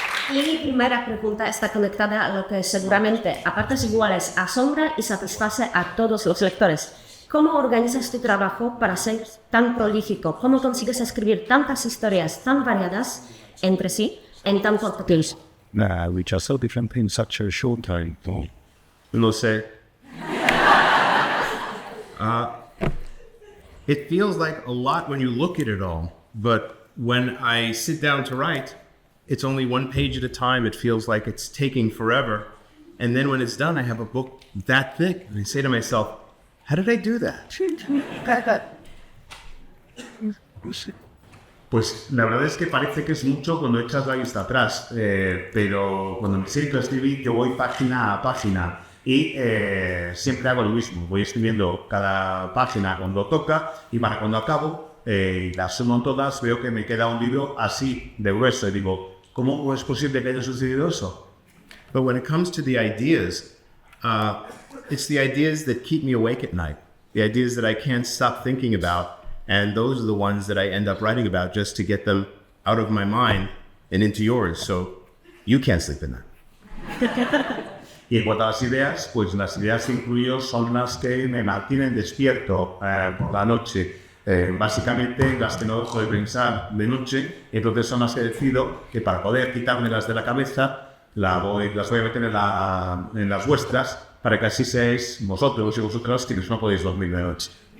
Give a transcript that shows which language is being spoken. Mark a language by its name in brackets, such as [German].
[Spanish] Y mi primera pregunta está conectada a lo que seguramente a partes iguales asombra y satisface a todos los lectores. ¿Cómo organizas tu trabajo para ser tan prolífico? ¿Cómo consigues escribir tantas historias tan variadas entre sí en tan corto tiempo? [English] Which are so different in such a short time. [Spanish] Lo sé. [English] It feels like a lot when you look at it all, but when I sit down to write, it's only one page at a time. It feels like it's taking forever. And then when it's done, I have a book that thick, and I say to myself, how did I do that? [Spanish] Pues la verdad es que parece que es mucho cuando echas la vista atrás, pero cuando me siento a escribir yo voy página a página y siempre hago lo mismo, voy escribiendo cada página cuando toca y para cuando acabo las sumo todas, veo que me queda un libro así de grueso y digo, ¿cómo es posible que haya sucedido eso? [English] But when it comes to the ideas, it's the ideas that keep me awake at night, the ideas that I can't stop thinking about, and those are the ones that I end up writing about just to get them out of my mind and into yours, so you can't sleep at night. [Spanish] Y en cuanto a las ideas, pues las ideas que incluyo son las que me mantienen despierto por la noche. Básicamente las que no dejo de pensar de noche, entonces son las que decido que para poder quitármelas de la cabeza las voy a meter en las vuestras, para que así seáis vosotros y vosotras que no podéis dormir de noche.